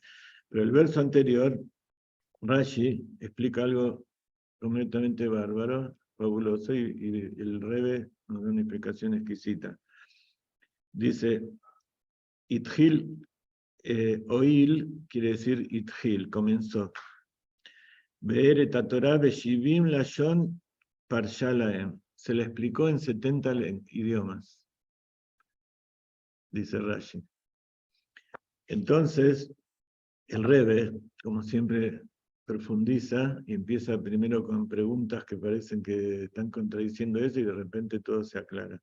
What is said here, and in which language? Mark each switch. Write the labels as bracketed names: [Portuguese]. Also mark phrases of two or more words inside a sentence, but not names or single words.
[Spanish] Pero el verso anterior, Rashi explica algo completamente bárbaro, fabuloso, y el Rebbe nos da una explicación exquisita. Dice, Itchil, Oil quiere decir Itchil, comenzó. [Hebrew] באר את תורה בשבעים לשון פירש להם. [Spanish] Se le explicó en 70 idiomas, dice Rashi. Entonces, el Rebbe, como siempre, profundiza y empieza primero con preguntas que parecen que están contradiciendo eso y de repente todo se aclara.